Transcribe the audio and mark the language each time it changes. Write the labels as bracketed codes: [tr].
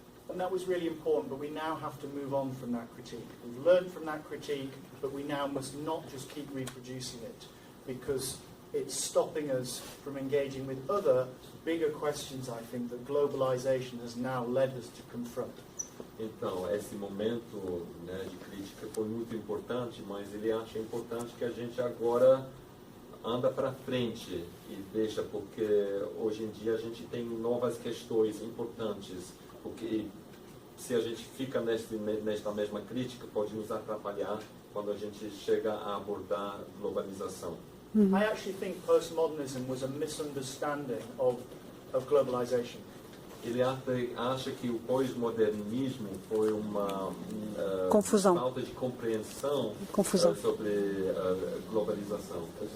[en] And that was really important, but we now have to move on from that critique. We've learned from that critique, but we now must not just keep reproducing it, because it's stopping us from engaging with other bigger questions, I think, that globalization has now led us to confront. [pt] Então, esse momento, né, de crítica foi muito importante, mas ele acha importante que a gente agora anda para frente e deixa, porque hoje em dia a gente tem novas questões importantes, porque se a gente fica nesta mesma crítica, pode nos atrapalhar quando a gente chega a abordar globalização. [en] I actually think postmodernism was a misunderstanding of globalization. [pt] Ele acha que o pós-modernismo foi uma confusão. Falta de compreensão sobre globalização.